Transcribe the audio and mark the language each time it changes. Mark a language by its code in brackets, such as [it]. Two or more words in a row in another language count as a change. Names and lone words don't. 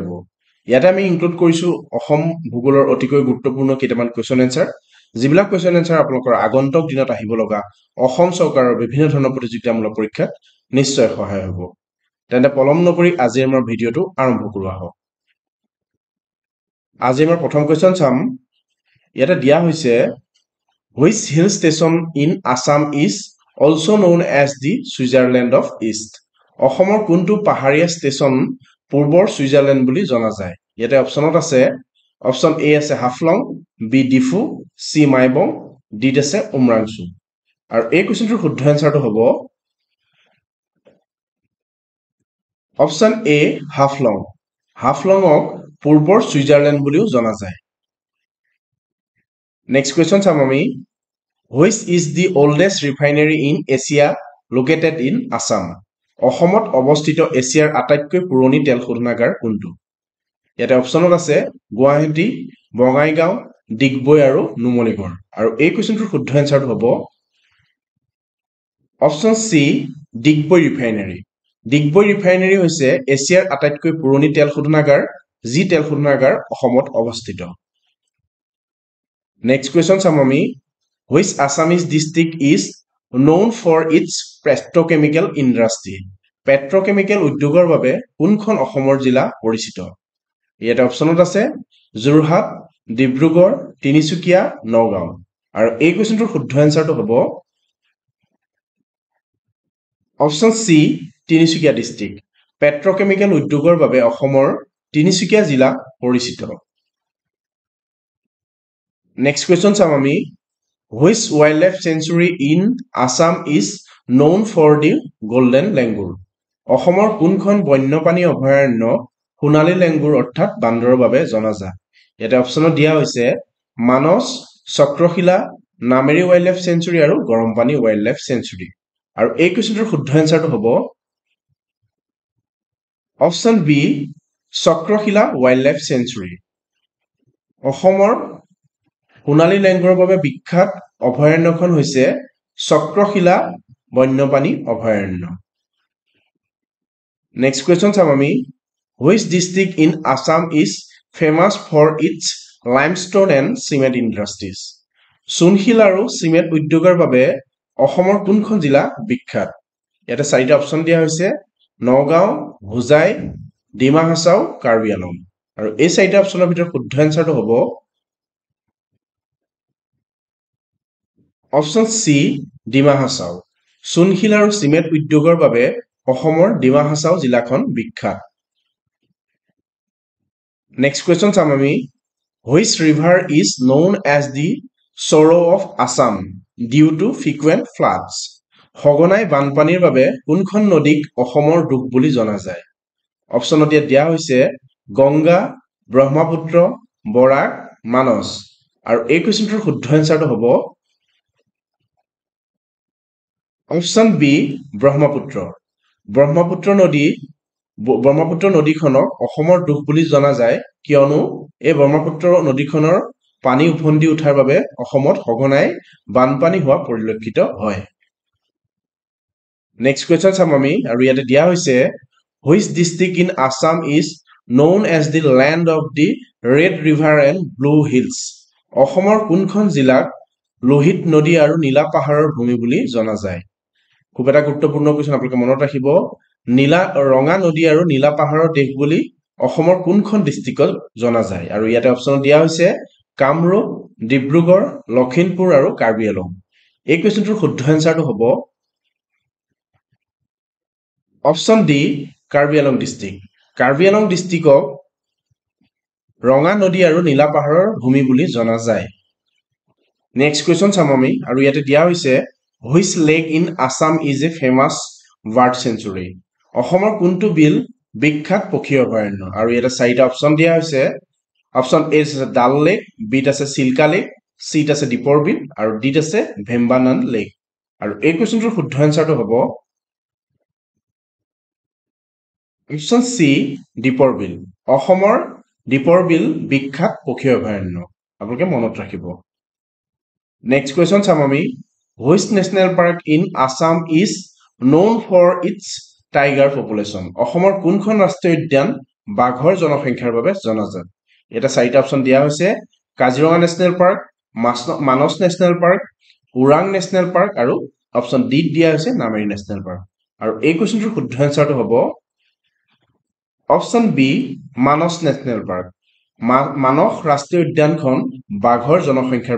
[as] ইয়াতে আমি ইনক্লুড কৰিছো অসম ভূগোলৰ অতিকৈ গুৰুত্বপূৰ্ণ কেইটামান [en] question answer, [as] যিবিলাক [en] question answer [as] আপোনালোকৰ আগন্তুক দিনত আহিব লগা অসম চৰকাৰৰ বিভিন্ন ধৰণৰ প্ৰতিযোগিতামূলক পৰীক্ষাত নিশ্চয় সহায় হ'ব। তেন্তে পলম নকৰি আজি আমাৰ ভিডিঅ'টো আৰম্ভ কৰোৱা হওক। আজি আমাৰ প্ৰথম কুৱেশ্যন চাম। ইয়াতে দিয়া হৈছে [en] which hill station in Assam is also known as the Switzerland of East? [as] অসমৰ কোনটো পাহাৰীয়া ষ্টেচন পূৰ্বৰ ছুইজাৰলেণ্ড বুলি জনা যায়? ইয়াতে অপশ্যনত আছে অপশ্যন এ আছে হাফলং, বি ডিফু, চি মাইবং, ডি আছে উমৰাংচু। আৰু এই কুৱেশ্যনটোৰ শুদ্ধ এনচাৰটো হ'ব অপশ্যন এ হাফলং। হাফলঙক পূৰ্বৰ ছুইজাৰলেণ্ড বুলিও জনা যায়। [en] next question [as] চাম আমি [en] which is the oldest refinery in Asia located in Assam? [as] অসমত অৱস্থিত এছিয়াৰ আটাইতকৈ পুৰণি তেল শোধনাগাৰ কোনটো? ইয়াতে অপশ্যনত আছে গুৱাহাটী, বঙাইগাঁও, ডিগবৈ আৰু নুমলীগড়। আৰু এই কুৱেশ্যনটোৰ শুদ্ধ এনচাৰটো হ'ব অপশ্যন চি ডিগবৈ ৰিফাইনাৰী। ডিগবৈ ৰিফাইনাৰী হৈছে এছিয়াৰ আটাইতকৈ পুৰণি তেল শোধনাগাৰ, যি তেল শোধনাগাৰ অসমত অৱস্থিত। [en] next question [as] চাম আমি [en] which Assamese district is known for its petrochemical industry? [as] পেট্ৰকেমিকেল উদ্যোগৰ বাবে কোনখন অসমৰ জিলা পৰিচিত? ইয়াতে অপশ্যনত আছে যোৰহাট, ডিব্ৰুগড়, তিনিচুকীয়া, নগাঁও। আৰু এই কুৱেশ্যনটোৰ শুদ্ধ এনচাৰটো হ'ব অপশ্যন চি তিনিচুকীয়া ডিষ্ট্ৰিক্ট। পেট্ৰকেমিকেল উদ্যোগৰ বাবে অসমৰ তিনিচুকীয়া জিলা পৰিচিত। [en] next question [as] চাম আমি [en] which wildlife sanctuary in Assam is known for the golden langur? [as] অসমৰ কোনখন বন্যপ্ৰাণী অভয়াৰণ্য সোণালী লেংগুৰ অৰ্থাৎ বান্দৰৰ বাবে জনাজাত? ইয়াতে অপশ্যনত দিয়া হৈছে মানস, চক্ৰশিলা, নামেৰি ৱাইল্ড লাইফ চেঞ্চুৰী আৰু গৰমপানী ৱাইল্ড লাইফ চেঞ্চুৰী। আৰু এই কুৱেশ্যনটোৰ শুদ্ধ এনচাৰটো হ'ব অপশ্যন বি চক্ৰশিলা ৱাইল্ড লাইফ চেঞ্চুৰী। অসমৰ সোণালী লেংগুৰৰ বাবে বিখ্যাত অভয়াৰণ্যখন হৈছে চক্ৰশিলা বন্যপ্ৰাণী অভয়াৰণ্য। [en] next question [as] চাম আমি [en] which district in Assam is famous for its limestone and cement industries? [as] চূণশিল আৰু চিমেণ্ট উদ্যোগৰ বাবে অসমৰ কোনখন জিলা বিখ্যাত? ইয়াতে 4টা অপশ্যন দিয়া হৈছে নগাঁও, হোজাই, ডিমা হাছাও, কাৰ্বি আংলং। আৰু এই 4টা অপশ্যনৰ ভিতৰত শুদ্ধ এনচাৰটো হ'ব অপশ্যন চি ডিমা হাছাও। চূণশিল আৰু চিমেণ্ট উদ্যোগৰ বাবে অসমৰ ডিমা হাছাও জিলাখন বিখ্যাত। [en] next question [as] চাম আমি [en] which river is known as the sorrow of Assam due to frequent floods? [as] সঘনাই বানপানীৰ বাবে কোনখন নদীক অসমৰ দুখ বুলি জনা যায়? অপশ্যনত দিয়া হৈছে গংগা, ব্ৰহ্মপুত্ৰ, বৰাক, মানস। আৰু এই কুৱেশ্যনটোৰ শুদ্ধ এনচাৰটো হ'ব অপশ্যন বি ব্ৰহ্মপুত্ৰ। ব্ৰহ্মপুত্ৰ নদীখনক অসমৰ দুখ বুলি জনা যায় কিয়নো এই ব্ৰহ্মপুত্ৰ নদীখনৰ পানী উফন্দি উঠাৰ বাবে অসমত সঘনাই বানপানী হোৱা পৰিলক্ষিত হয়। [en] next question [as] চাম আমি। আৰু ইয়াতে দিয়া হৈছে [en] which district in Assam is known as the land of the red river and blue hills? [as] অসমৰ কোনখন জিলাক লোহিত নদী আৰু নীলা পাহাৰৰ ভূমি বুলি জনা যায়? খুব এটা গুৰুত্বপূৰ্ণ কুৱেশ্যন, আপোনালোকে মনত ৰাখিব। ৰঙা নদী আৰু নীলা পাহাৰৰ দেশ বুলি অসমৰ কোনখন ডিষ্ট্ৰিক্টত জনা যায়? আৰু ইয়াতে অপশ্যনত দিয়া হৈছে কামৰূপ, ডিব্ৰুগড়, লখিমপুৰ আৰু কাৰ্বি আংলং। এই কুৱেশ্যনটোৰ শুদ্ধ এনচাৰটো হ'ব অপশ্যন ডি কাৰ্বি আংলং ডিষ্ট্ৰিক্ট। কাৰ্বি আংলং ডিষ্ট্ৰিক্টক ৰঙা নদী আৰু নীলা পাহাৰৰ ভূমি বুলি জনা যায়। [en] next question [as] চাম আমি। আৰু ইয়াতে দিয়া হৈছে [en] which lake in Assam is a famous bird sanctuary? [as] অসমৰ কোনটো বিল বিখ্যাত পক্ষী অভয়াৰণ্য? আৰু ইয়াতে 4টা অপশ্যন দিয়া হৈছে অপশ্যন এ আছে ডাল লেক, বিত আছে চিল্কা লেক, চিত আছে দীপৰ বিল আৰু ডিত আছে ভেম্বানান লেক। আৰু এই কুৱেশ্যনটোৰ শুদ্ধ এনচাৰটো হ'ব অপশ্যন চি দীপৰ বিল অসমৰ দীপৰ বিল বিখ্যাত পক্ষী অভয়াৰণ্য আপোনালোকে মনত ৰাখিব [en] next question [as] চাম আমি [en] which national park in Assam is known for its tiger population [as] অসমৰ কোনখন ৰাষ্ট্ৰীয় উদ্যান বাঘৰ জনসংখ্যাৰ বাবে জনাজাত এটা চাৰিটা অপশ্যন দিয়া হৈছে কাজিৰঙা নেশ্যনেল পাৰ্ক মানস নেশ্যনেল পাৰ্ক ওৰাং নেশ্যনেল পাৰ্ক আৰু অপশ্যন ডি দিয়া হৈছে নামেৰি নেশ্যনেল পাৰ্ক আৰু এই কুৱেশ্যনটোৰ শুদ্ধ এনচাৰটো হ'ব অপশ্যন বি মানস নেশ্যনেল পাৰ্ক মানস ৰাষ্ট্ৰীয় উদ্যানখন বাঘৰ জনসংখ্যাৰ